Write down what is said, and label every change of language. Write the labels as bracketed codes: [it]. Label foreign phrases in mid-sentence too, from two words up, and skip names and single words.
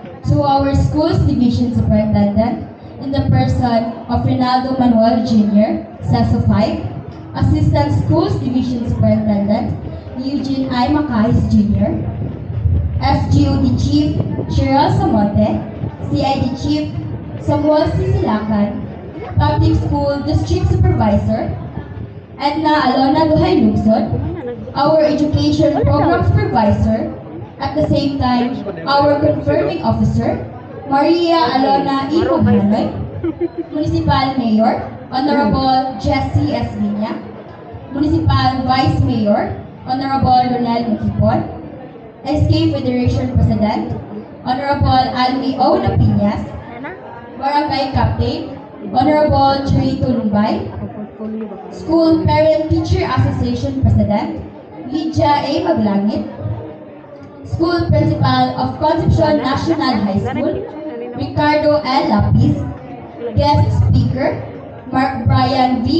[en] to our school's division superintendent in the person of Rinaldo Manuel Jr., CESO 5, Assistant Schools Division Superintendent Eugene I. Macais Jr., SGOD Chief Cheryl Samonte, CID Chief Samuel Sisilacan, Public School District Supervisor Edna Alona Duhay Lugson, our Education Program Supervisor, at the same time, our Confirming Officer, Maria Alona E. Hanoy, Municipal Mayor, Honorable Jessie S. Viña, Municipal Vice Mayor, Honorable Ronel Mukipon, SK Federation President, Honorable Almi O. Lapiñas, Barangay Captain, Honorable Cherito Lumbay, School Parent Teacher Association President, Lydia A. Maglangit, School Principal of Concepcion National High School, Ricardo L. Lapis, Guest Speaker, Mark Brian V.